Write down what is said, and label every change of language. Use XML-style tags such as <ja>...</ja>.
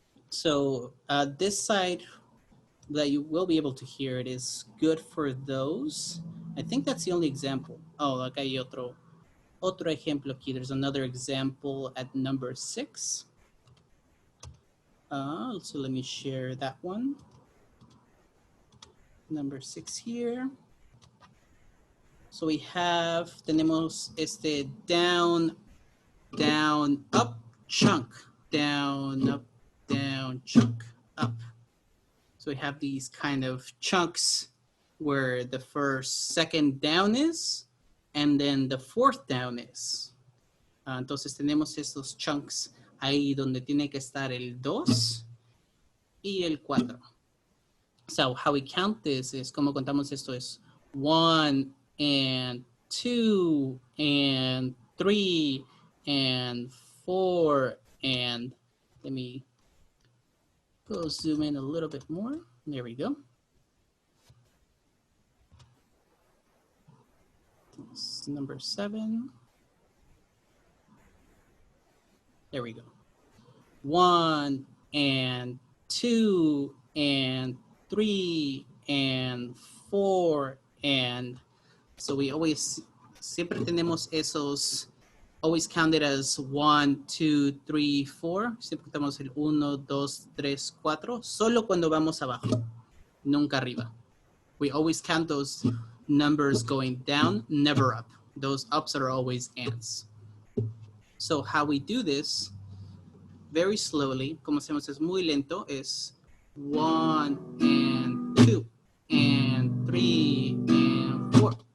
<en>So this side that you will be able to hear it is good for those. I think that's the only example.</en> <es>Oh, acá hay otro ejemplo aquí.</es> <en>There's another example at number 6. So let me share that one. Number 6 here. So we have,</en> <es>tenemos este</es> <en>down, down, up, chunk, down, up, down, chunk, up. So we have these kind of chunks where the second down is, and then the fourth down is.</en> <es>Entonces tenemos estos chunks ahí donde tiene que estar el 2 y el 4.</es> <en>So how we count this is,</en> <es>como contamos esto es</es> <en>1 and 2 and 3 and 4 and let me go zoom in a little bit more. There we go. It's number 7. There we go. 1 and 2 and 3 and 4 and so we always</en> <es>siempre tenemos esos</es> <en>always counted as 1, 2, 3, 4.</en> <es>Siempre contamos el 1, 2, 3, 4. Solo cuando vamos abajo, nunca arriba.</es> <en>We always count those numbers going down, never up. Those ups are always ands. So how we do this, very slowly,</en> <es>como hacemos es muy lento, es</es> <en>1 and 2 and 3 and 4</en>